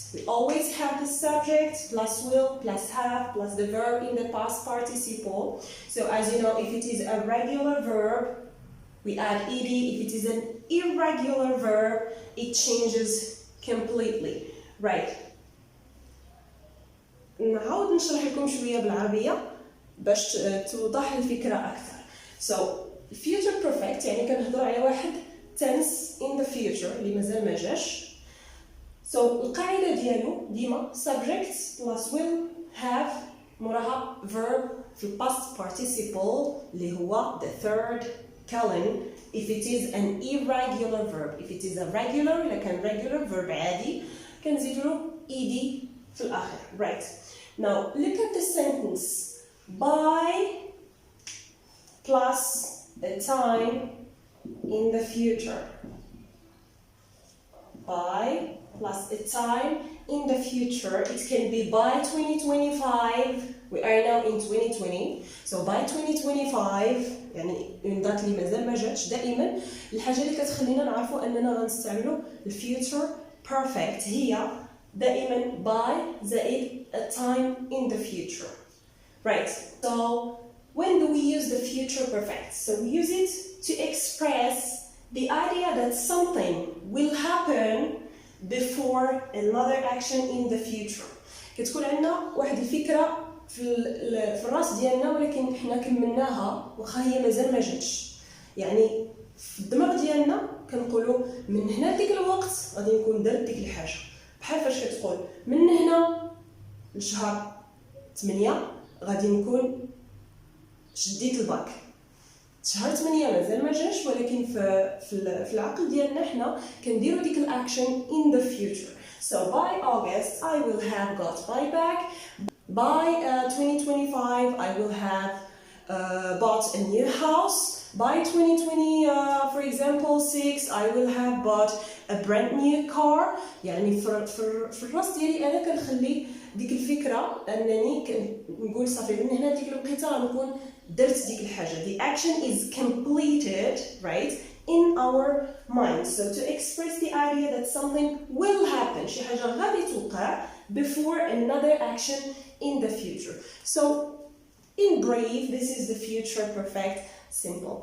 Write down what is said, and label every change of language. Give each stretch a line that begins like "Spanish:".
English: We always have the subject plus will plus have plus the verb in the past participle. So as you know, if it is a regular verb, we add ed. If it is an irregular verb, it changes completely, right?
Arabic: نعاود نشرح لكم شوية بالعربية باش توضح الفكرة أكثر.
English: So future perfect
Arabic: يعني كنهضروا على واحد
English: tense in the future
Arabic: اللي مازال ما جاش.
English: So
Arabic: القاعدة ديالو ديما
English: subject plus will have موراها verb في past participle
Arabic: اللي هو
English: the third column. If it is an irregular verb, if it is a regular,
Arabic: إذا كان
English: regular verb
Arabic: عادي كنزيدو
English: ed
Arabic: في الآخر,
English: right? Now look at the sentence. By plus a time in the future. By plus a time in the future. It can be by 2025. We are now in 2020. So by 2025
Arabic: يعني date اللي مازال ما جاتش. دائما الحاجة اللي كتخلينا نعرفوا أننا غنستعملوا future perfect هي دائما by زائد
English: a time in the future. Right. So when do we use the future perfect? So we use it to express the idea that something will happen before another action in the future.
Arabic: كتكون عندنا واحد الفكرة في الراس ديالنا ولكن حنا كملناها واخا هي مازال ما جاتش. يعني في الدماغ ديالنا كنقولوا من هنا ديك الوقت غادي نكون درت ديك الحاجه. بحال فاش كتقول من هنا لشهر 8 غادي نكون شديت الباك. شهر 8 مازال ما جاش ولكن في العقل ديالنا حنا كنديروا ديك الاكشن
English: in the future. So by August I will have got my back. By 2025 I will have bought a new house. By 2020 for example 6 I will have bought a brand new car. يعني في الراس ديالي انا كنخلي ديك الفكره انني كنقول صافي من هنا ديك الوقيته غنكون درت ديك الحاجه. The action is completed, right, in our mind. So to express the idea that something will happen,
Arabic: شي حاجه غادي توقع
English: before another action in the future. So in brief, this is the future perfect simple.